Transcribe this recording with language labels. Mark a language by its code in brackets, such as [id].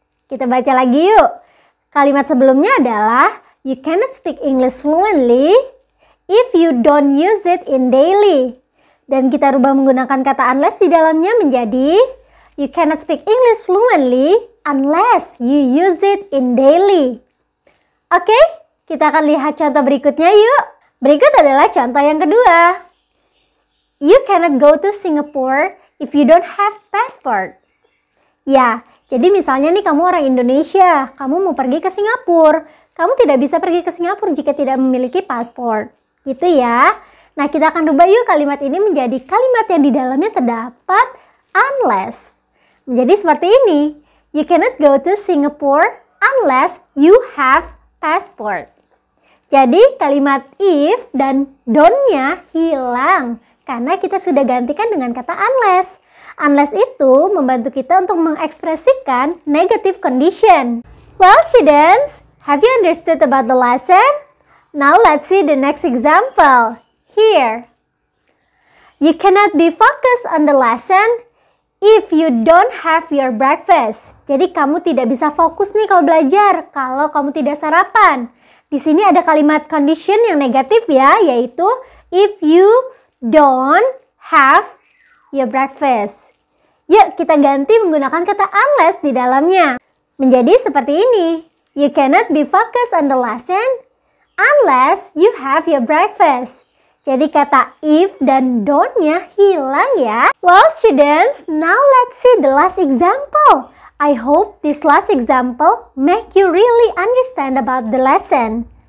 [id] Kita baca lagi yuk. Kalimat sebelumnya adalah [en] you cannot speak English fluently if you don't use it in daily. [id] Dan kita rubah menggunakan kata unless di dalamnya menjadi [en] you cannot speak English fluently unless you use it in daily. [id] Oke, kita akan lihat contoh berikutnya yuk. Berikut adalah contoh yang kedua. [en] You cannot go to Singapore if you don't have passport. [id] Ya, jadi misalnya nih kamu orang Indonesia, kamu mau pergi ke Singapura. Kamu tidak bisa pergi ke Singapura jika tidak memiliki paspor. Gitu ya. Nah, kita akan rubah yuk kalimat ini menjadi kalimat yang di dalamnya terdapat unless. Menjadi seperti ini. [en] You cannot go to Singapore unless you have passport. [id] Jadi kalimat if dan don't-nya hilang. Karena kita sudah gantikan dengan kata unless. Unless itu membantu kita untuk mengekspresikan [en] negative condition. Well students, have you understood about the lesson? Now let's see the next example. Here. You cannot be focused on the lesson if you don't have your breakfast. [id] Jadi kamu tidak bisa fokus nih kalau belajar kalau kamu tidak sarapan. Di sini ada kalimat condition yang negatif ya, yaitu [en] if you don't have your breakfast. [id] Yuk kita ganti menggunakan kata unless di dalamnya. Menjadi seperti ini. [en] You cannot be focused on the lesson unless you have your breakfast. [id] Jadi kata if dan don't-nya hilang ya. [en] Well students, now let's see the last example. I hope this last example make you really understand about the lesson.